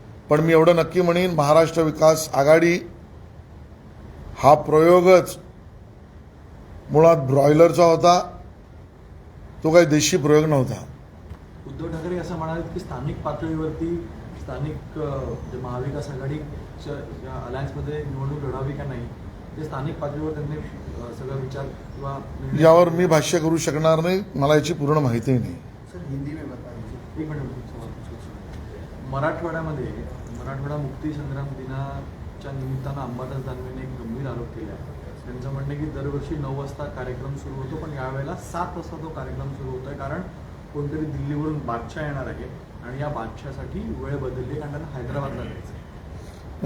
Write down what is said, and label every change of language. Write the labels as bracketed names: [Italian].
[Marathi] पण मी एवढं नक्की म्हणेन, महाराष्ट्र विकास आघाडी हा प्रयोगच मुळात ब्रॉयलरचा होता, तो काही देशी प्रयोग नव्हता. उद्धव ठाकरे असं म्हणाले की स्थानिक पातळीवरती स्थानिक जे महाविकास आघाडीच्या अलायन्समध्ये निवडणूक लढावी का नाही, ते स्थानिक पातळीवर त्यांनी सगळा विचार किंवा यावर मी भाष्य करू शकणार नाही, मला याची पूर्ण माहिती नाही. [Hindi] सर, हिंदी में बता दीजिए. एक मिनिट. [Marathi] मराठवाड्यामध्ये मराठवाडा मुक्ती संग्राम दिनाच्या निमित्तानं अंबादास दानवेने एक गंभीर आरोप केला आहे. त्यांचं म्हणणं आहे की दरवर्षी 9 वाजता कार्यक्रम सुरू होतो, पण यावेळेला 7 वाजता तो कार्यक्रम सुरू होतोय, कारण कोणतरी दिल्लीवरून बादशाह येणार आहे आणि या बादशाहसाठी वेळ बदलली, कारण त्यांना हैदराबादला जायचं.